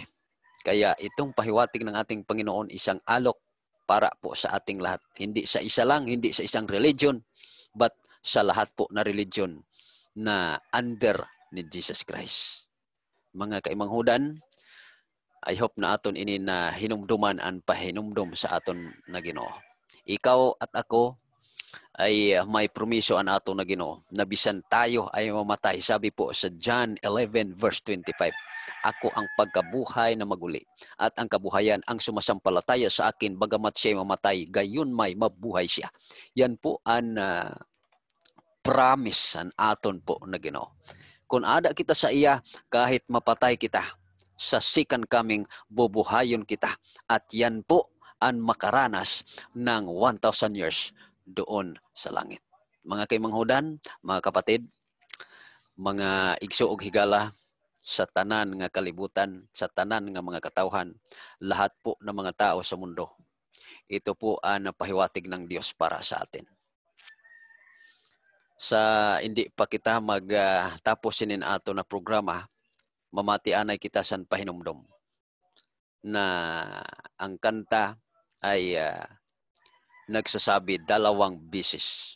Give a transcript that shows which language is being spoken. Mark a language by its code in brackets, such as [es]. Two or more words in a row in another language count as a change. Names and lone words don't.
[tl] Kaya itong pahiwatig ng ating Panginoon isang alok para po sa ating lahat. Hindi sa isa lang, hindi sa isang religion, but sa lahat po na religion na under ni Jesus Christ. [hil] Mga kaimanghudan, [en] I hope [hil] na aton ini na hinumduman ang pahinumdum sa aton na Ginoo. [tl] Ikaw at ako ay may promiso ang ato na Ginoo na bisan tayo ay mamatay. Sabi po sa John 11 verse 25, ako ang pagkabuhay na maguli at ang kabuhayan ang sumasampalataya sa akin, bagamat siya mamatay, gayon may mabuhay siya. Yan po ang promise ang aton po na Ginoo. [hil] Kung ada kita sa iya, kahit mapatay kita, sa second coming, bubuhayon kita. [tl] At yan po ang makaranas ng 1,000 years doon sa langit. [hil] Mga kaimanghudan, mga kapatid, [ceb] mga igso ug higala, [hil] sa tanan nga kalibutan, sa tanan nga mga katawhan, [tl] lahat po ng mga tao sa mundo, ito po ang pahiwatig ng Diyos para sa atin. [hil] Sa hindi pa kita magtapos sinin ato na programa, mamatianay kita sa pahinumdom na ang kanta ay nagsasabi 2 beses.